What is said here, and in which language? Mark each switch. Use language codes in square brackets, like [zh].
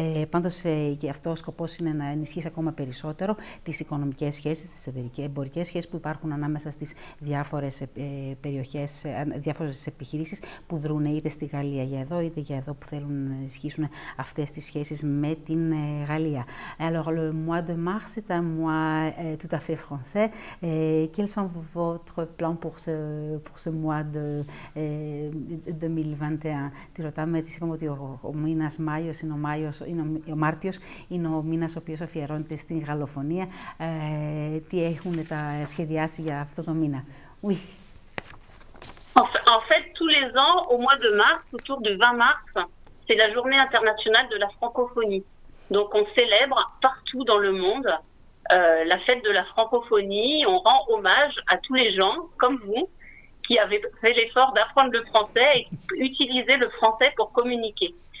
[el] Πάντως και αυτό ο σκοπός είναι να ενισχύσει ακόμα περισσότερο τις οικονομικές σχέσεις, τις εμπορικές σχέσεις που υπάρχουν ανάμεσα στις διάφορες περιοχές, διάφορες επιχειρήσεις που δρούν είτε στη Γαλλία για εδώ είτε για εδώ που θέλουν να ενισχύσουν αυτές τις σχέσεις με την Γαλλία. [fr] Alors le mois de mars c'est un mois tout à fait français. Quels sont votre plans pour ce mois de 2021? [el] Τη ρωτάμε, της είπαμε ότι ο μήνας Μάιος είναι ο Μάρτιος είναι ο μήνας ο οποίος αφιερώνεται στην γαλλοφωνία. Τι έχουν τα σχεδιάσει για αυτό το μήνα? [fr] Oui. En fait, tous les ans, au mois de mars, autour du 20 mars, c'est la journée internationale de la francophonie. Donc on célèbre partout dans le monde la fête de la francophonie. On rend hommage à tous les gens, comme vous, qui avaient fait l'effort d'apprendre le français et utiliser le français pour communiquer.